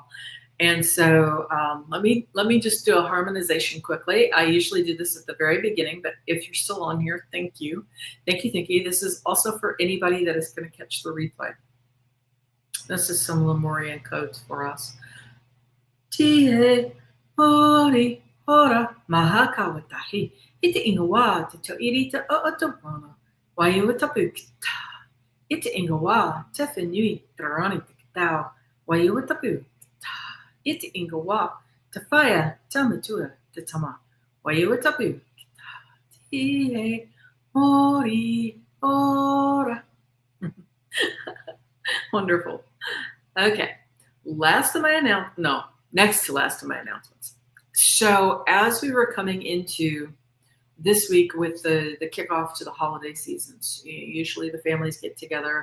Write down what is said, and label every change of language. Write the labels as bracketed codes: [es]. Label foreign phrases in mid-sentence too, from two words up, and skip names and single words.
[en] And so let me just do a harmonization quickly. I usually do this at the very beginning, but if you're still on here, thank you. Thank you, thank you. This is also for anybody that is going to catch the replay. This is some Lemurian codes for us. T-A, Ori, Ora mahakawatahi. Ite ingawa te to irita o otowana. Waiuatapu kita. Ite ingawa te whenui tarani te kitao. Waiuatapu kita. Ite ingawa te whaia tamatua te tama. Waiuatapu kita. Tie mori ora. Wonderful. Okay. Next to last of my announcements. So as we were coming into this week with the kickoff to the holiday seasons, usually the families get together.